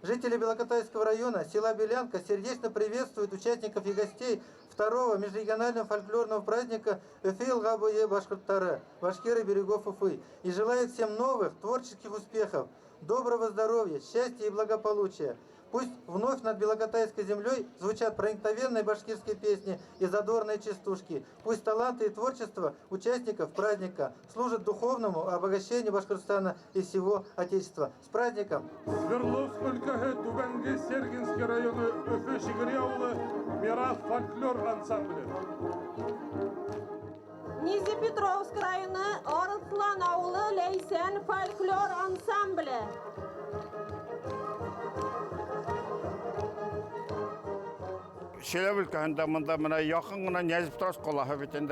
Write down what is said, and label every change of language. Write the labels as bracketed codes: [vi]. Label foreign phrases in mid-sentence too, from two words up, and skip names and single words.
[ru] Жители Белокотайского района, села Белянка, сердечно приветствуют участников и гостей второго межрегионального фольклорного праздника Эфейл Габуе Башкиртары, Башкиры берегов Уфы, и желает всем новых творческих успехов, доброго здоровья, счастья и благополучия. Пусть вновь над Белокотайской землей звучат проникновенные башкирские песни и задорные частушки. Пусть таланты и творчество участников праздника служат духовному обогащению Башкортостана и всего Отечества. С праздником! [ba] Свердловск өлкәһе Түбәнге Сергинский районы Өфе Шигири ауылы Мирас фольклор ансамбле. Низипетровск районы Арыслан ауылы Лейсен фольклор ансамбле. Шиләбе өлкәһендә монда менә якын гына Нязепетровск калаһы бит инде.